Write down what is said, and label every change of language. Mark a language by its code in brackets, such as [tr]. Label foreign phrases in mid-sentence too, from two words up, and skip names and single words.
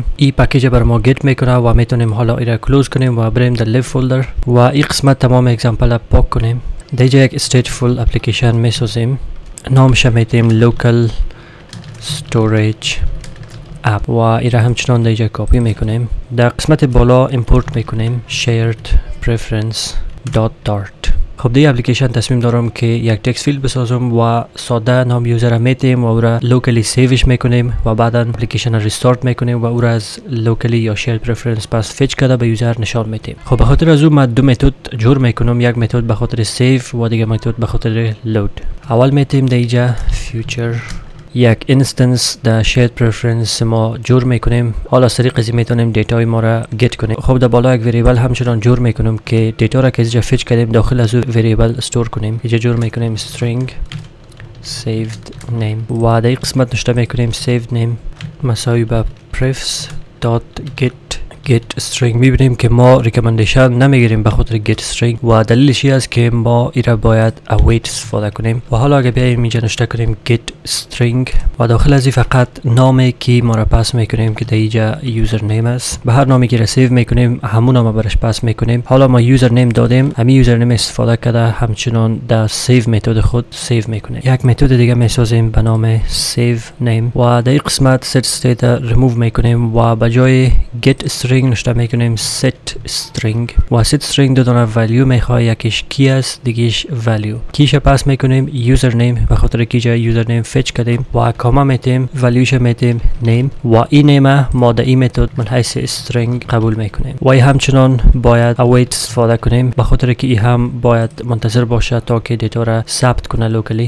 [fa] این پکیج بر ما گیت میکنه و میتونیم حالا این کلوز کنیم و بریم در [en] lib folder [fa] و این قسمت تمام اگزامپل پاک کنیم. در اینجا یک [en] stateful application [fa] میسازیم، نامش میتیم [en] local storage app [fa] و این را همچنان در اینجا کپی میکنیم. در قسمت بالا امپورت میکنیم [en] shared preference .dart. [fa] خب دی اپلیکیشن تصمیم دارم که یک [en] text field [fa] بسازم و ساده نام یوزر میتیم و او را لوکلی سیوش میکنیم و بعدا اپلیکیشن را ریستارت میکنیم و او را از لوکلی یا [en] shared preference [fa] پس فچ کرده به یوزر نشان میدیم. خب به خاطر از اون من دو متد جور میکنم، یک متد به خاطر سیو و دیگه متد به خاطر لود. اول میتیم در اینجا فیوچر یک اینستنس در [en] shared preference [fa] ما جور میکنیم. حالا از طریق ازی میتونیم دیتای ما را گت کنیم. خب در بالا یک وریبل همچنان جور میکنیم که دیتا را که اینجا فچ کردیم داخل از وریبل استور کنیم. اینجا جور میکنیم [en] string saved name [fa] و در این قسمت نشته میکنیم [en] saved name [fa] مساوی به [en] prefs dot get string. [fa] میبینیم که ما ریکامندیشن نمیگیریم به خاطر [en] get string [fa] و دلیلش این است که ما این را باید await استفاده کنیم. و حالا اگه بیایم اینجا نشته کنیم [en] get string [fa] و داخل از این فقط نامی که ما را پس میکنیم که در اینجا [en] user name [fa] است، به هر نامی که را سیو میکنیم همون نام برش پس میکنیم. حالا ما [en] user name [fa] دادیم، همین [en] user name [fa] استفاده کرده همچنان در سیو متد خود سیو میکنیم. یک متد دیگه میسازیم به نام [en] save name [fa] و در این قسمت [en] set state remove [fa] میکنیم و به جای [en] get string [fa] نشته میکنیم [en] set string [fa] و [en] set string [fa] دو دانه ولیو میخواه، یکیش کی است دیگهش ولیو. کیش پس میکنیم [en] user name [fa] به خاطر که جای [en] user name [fa] فچ کردیم و کاما میتیم ولیوش میتیم نیم و این نیم ما در این متد من حیث string قبول میکنیم و این همچنان باید await استفاده کنیم به خاطر که این هم باید منتظر باشه تا که دیتا را ثبت کنه لوکلی.